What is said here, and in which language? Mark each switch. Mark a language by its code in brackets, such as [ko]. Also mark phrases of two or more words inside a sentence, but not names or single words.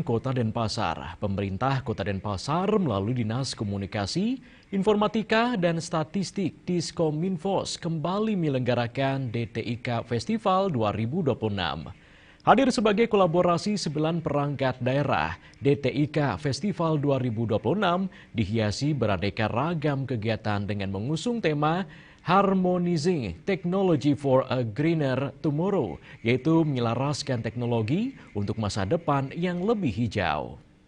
[id] Kota Denpasar, pemerintah Kota Denpasar melalui Dinas Komunikasi, Informatika, dan Statistik Diskominfos kembali menyelenggarakan DTIK Festival 2026. Hadir sebagai kolaborasi 9 perangkat daerah, DTIK Festival 2026 dihiasi beraneka ragam kegiatan dengan mengusung tema [en] Harmonizing Technology for a Greener Tomorrow, [id] yaitu menyelaraskan teknologi untuk masa depan yang lebih hijau.